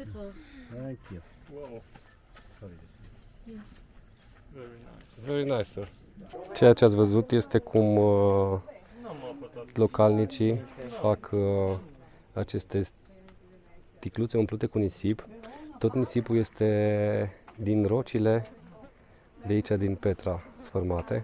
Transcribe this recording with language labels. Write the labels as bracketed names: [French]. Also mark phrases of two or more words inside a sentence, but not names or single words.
[English] Beautiful. Thank you. Wow, Sorry. Yes. very nice. Very nice, sir. [Romanian] Ceea ce ați văzut este cum localnicii fac aceste sticluțe umplute cu nisip. Tot nisipul este din rocile de aici, din Petra, sfărmate.